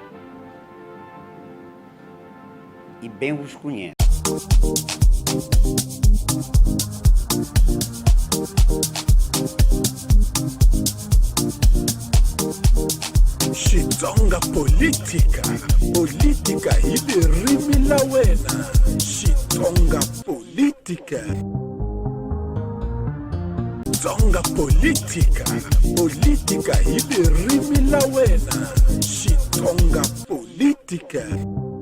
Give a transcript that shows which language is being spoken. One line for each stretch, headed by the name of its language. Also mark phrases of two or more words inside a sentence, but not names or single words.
Portuguese: E bem vos conheço.
Tsonga: Xitsonga política, política hili rimi la wena. Xitsonga política. Xitsonga política, política hili rimi la wena. Xitsonga política.